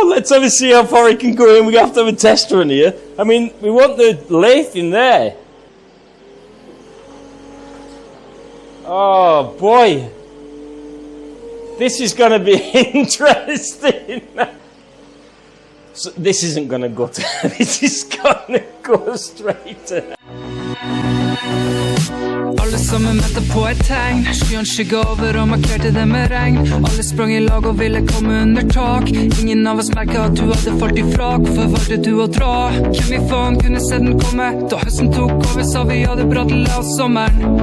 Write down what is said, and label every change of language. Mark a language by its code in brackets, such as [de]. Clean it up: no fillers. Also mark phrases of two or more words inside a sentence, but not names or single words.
[en] Let's have a see how far it can go in. We have to have a test run here. I mean, we want the lathe in there. Oh boy, this is going to be interesting. So this isn't going to go to, this is going to go straight to. [no] Alle sammen ventet på et tegn. Skyen skygget over og markerte det med regn. Alle sprang I lag og ville komme under tak. Ingen av oss merket at du hadde falt ifra. Hvorfor valgte du å dra? Hvem I faen kunne se den komme da høsten tok over, sa vi hadde brattet av sommeren.